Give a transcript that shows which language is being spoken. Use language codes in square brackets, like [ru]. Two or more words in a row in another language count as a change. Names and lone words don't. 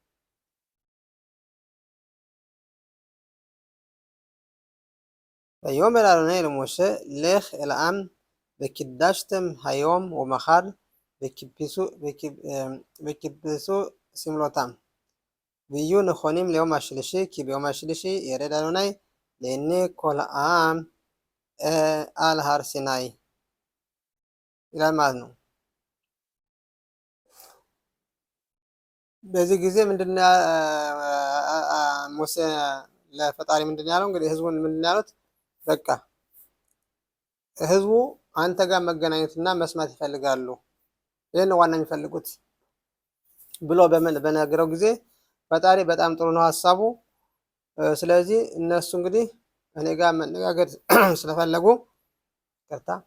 [he] ויאמר אדוני אל משה לך אל העם וקידשתם היום ומחר וכיבסו סמלותם ויהיו נכונים ליום השלישי כי ביום השלישי ירד אדוני לעיני כל העם על הר סיני. [am] ይላል ማለት ነው። በዚህ ጊዜ ምንድን ሙሴ ለፈጣሪ ምንድን ያለው? እንግዲህ ህዝቡን ምንድን ያሉት? በቃ ህዝቡ አንተ ጋር መገናኘትና መስማት ይፈልጋሉ፣ ይህን ዋና የሚፈልጉት ብሎ በነገረው ጊዜ ፈጣሪ በጣም ጥሩ ነው ሀሳቡ። ስለዚህ እነሱ እንግዲህ እኔ ጋር መነጋገር ስለፈለጉ ቅርታ